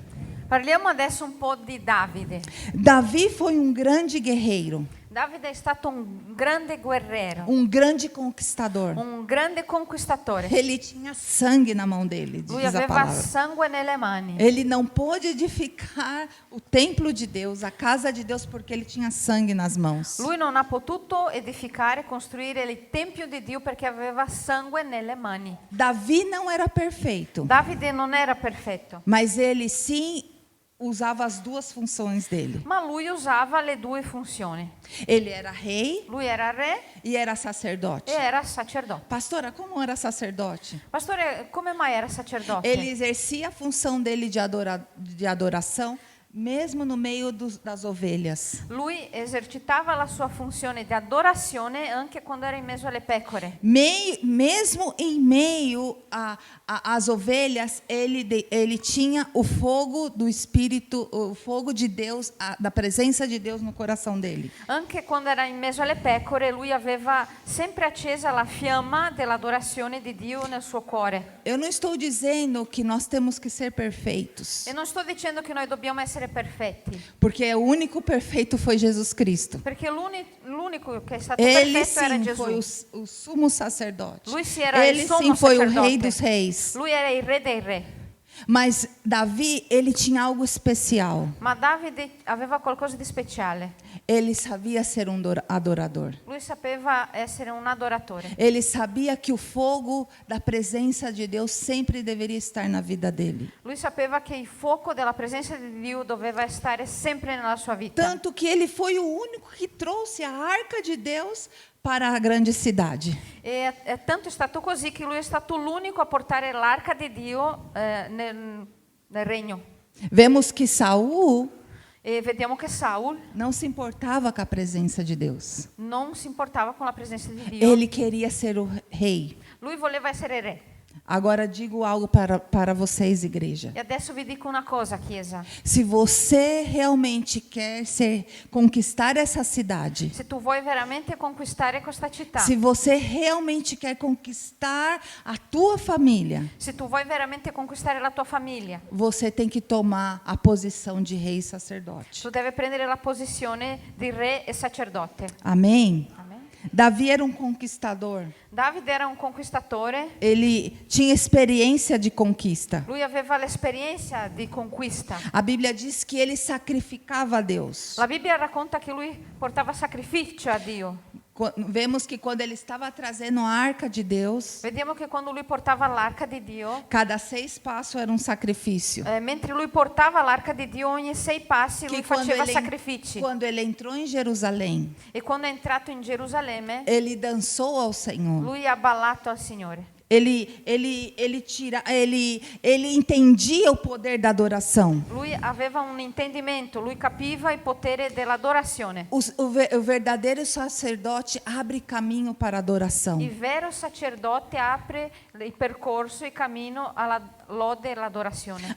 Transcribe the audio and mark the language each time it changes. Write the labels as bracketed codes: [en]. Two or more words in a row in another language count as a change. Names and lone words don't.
[it] Parliamo adesso un po' di Davide. [pt] Davi foi um grande guerreiro, [it] Davide è stato un grande guerriero, [pt] um grande conquistador. [it] un grande conquistatore. [pt] Ele tinha sangue na mão dele, [it] Lui [pt] diz a [it] aveva [pt] palavra. [it] sangue nelle mani. [pt] Ele não pôde edificar o templo de Deus, a casa de Deus, porque ele tinha sangue nas mãos. [it] Lui non ha potuto edificare, costruire il tempio di Dio perché aveva sangue nelle mani. [pt] Davi não era perfeito, [it] Davide non era perfetto, [pt] mas ele sim usava as duas funções dele. [it] ma lui usava le due funzioni. [pt] Ele era rei [it] Lui era re [pt] e era sacerdote. [it] e era sacerdote. [pt] Pastora, como era sacerdote? [it] Pastore, come mai era sacerdote? [pt] Ele exercia a função dele de adoração, mesmo no meio das ovelhas. [it] Lui esercitava la sua funzione di adorazione anche quando era in mezzo alle pecore. [pt] Mesmo em meio às ovelhas, ele tinha o fogo do Espírito, o fogo de Deus, da presença de Deus no coração dele. [it] Anche quando era in mezzo alle pecore, lui aveva sempre accesa la fiamma dell'adorazione di Dio nel suo cuore. [pt] Eu não estou dizendo que nós temos que ser perfeitos, [it] E non sto dicendo che noi dobbiamo essere perfetti, [pt] porque o único perfeito foi Jesus Cristo. [it] perché l'unico che è stato [pt] Ele [it] perfetto era [pt] sim foi [it] Gesù. [pt] o sumo sacerdote. [it] Lui sì era [pt] Ele [it] il [pt] sim [it] sommo [pt] foi o [it] sacerdote. [pt] rei dos reis. [it] Lui era il re dei re. [pt] Mas Davi, ele tinha algo especial. [it] Ma Davide aveva qualcosa di speciale. [pt] Ele sabia ser um adorador. [it] Lui sapeva essere un adoratore. [pt] Ele sabia que o fogo da presença de Deus sempre deveria estar na vida dele. [it] Lui sapeva che il fuoco della presenza di Dio doveva stare sempre nella sua vita. [pt] Tanto que ele foi o único que trouxe a arca de Deus para a grande cidade. [it] E tanto è stato così che lui è stato l'unico a portare l'arca di Dio nel regno. [pt] Vemos que Saul [it] E vediamo che Saul [pt] não se importava com a presença de Deus. [it] non si importava con la presenza di Dio. [pt] Ele queria ser o rei. [it] Lui voleva essere re. [pt] Agora digo algo para vocês, igreja. [it] E adesso vi dico una cosa, Chiesa. [pt] Se você realmente quer conquistar essa cidade, [it] Se tu vuoi veramente conquistare questa città, [pt] se você realmente quer conquistar a tua família, [it] se tu vuoi veramente conquistare la tua famiglia, [pt] você tem que tomar a posição de rei e sacerdote. [it] tu devi prendere la posizione di re e sacerdote. [pt] Amém? [it] Amen. [pt] Davi era um conquistador. [it] Davide era un conquistatore. [pt] Ele tinha experiência de conquista. [it] Lui aveva l'esperienza di conquista. [pt] A Bíblia diz que ele sacrificava a Deus. [it] La Bibbia racconta che lui portava sacrificio a Dio. [pt] Vemos que quando ele estava trazendo a arca de Deus, [it] Vediamo che quando lui portava l'arca di Dio, [pt] cada 6 passos era um sacrifício. [it] mentre lui portava l'arca di Dio, ogni 6 passi lui faceva sacrifici. [pt] Quando ele entrou em Jerusalém, [it] E quando è entrato in Gerusalemme, [pt] ele dançou ao Senhor. [it] lui ha ballato al Signore. [pt] Ele entendia o poder da adoração. [it] Lui aveva un intendimento, lui capiva il potere dell'adorazione. [pt] O verdadeiro sacerdote abre caminho para a adoração. [it] Il vero sacerdote apre il percorso, il cammino alla lode e all'adorazione.